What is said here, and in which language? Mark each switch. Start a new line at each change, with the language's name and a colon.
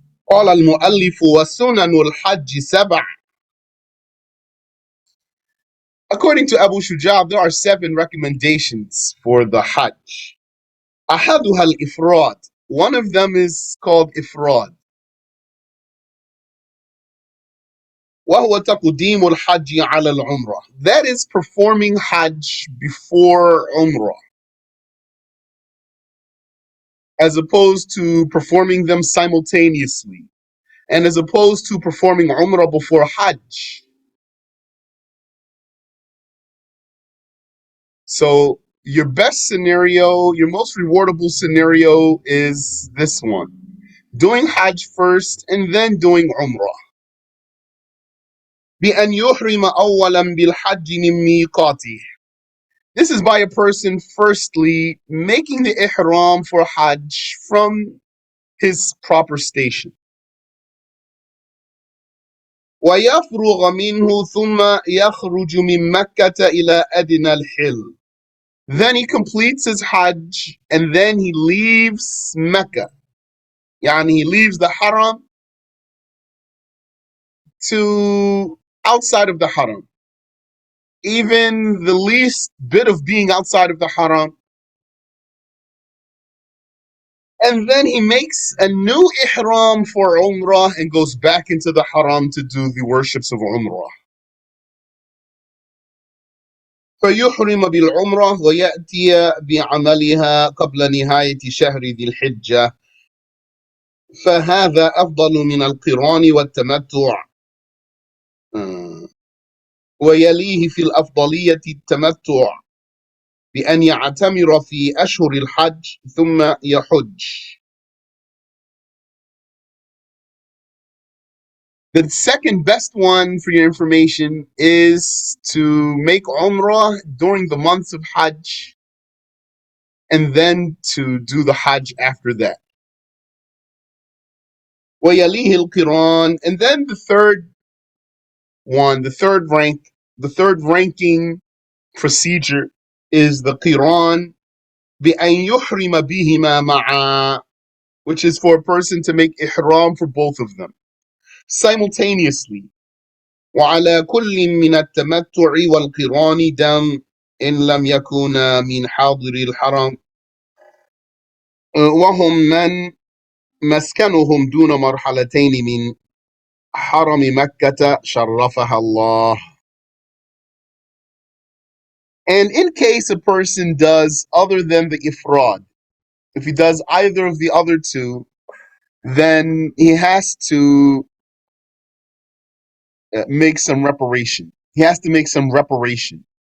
Arabic: قال المؤلف وسنن الحج 7.
English: According to Abu Shuja, there are 7 recommendations for the Hajj.
Arabic: أحدها الإفراد.
English: One of them is called إفراد.
Arabic: وهو تقديم الحج على العمرة.
English: That is performing Hajj before Umrah, as opposed to performing them simultaneously, and as opposed to performing Umrah before Hajj. So your best scenario, your most rewardable scenario is this one. Doing Hajj first and then doing Umrah.
Arabic: بأن يحرم أولا بالحج من ميقاته.
English: This is by a person firstly making the ihram for Hajj from his proper station.
Arabic: ويفرغ منه ثم يخرج من مكة إلى أدنى الحل.
English: Then he completes his Hajj and then he leaves Mecca. Yani he leaves the Haram to outside of the Haram. Even the least bit of being outside of the Haram. And then he makes a new ihram for Umrah and goes back into the Haram to do the worships of Umrah.
Arabic: فيحرم بالعمرة ويأتي بعملها قبل نهاية شهر ذي الحجة. فهذا أفضل من القران والتمتع. ويليه في الأفضلية التمتع بأن يعتمر في أشهر الحج ثم يحج.
English: The second best one for your information is to make Umrah during the months of Hajj and then to do the Hajj after that.
Arabic: ويليه القران.
English: And then the third one, the third ranking procedure is the Qiran
Arabic: بأن يحرم بهما معا,
English: which is for a person to make ihram for both of them simultaneously.
Arabic: وعلى كل من التمتع والقران دم إن لم يكن من حاضر الحرم. وهم من مسكنهم دون مرحلتين من حرم مكة شرفها الله.
English: And in case a person does other than the ifrad, if he does either of the other two, then he has to make some reparation. He has to make some reparation.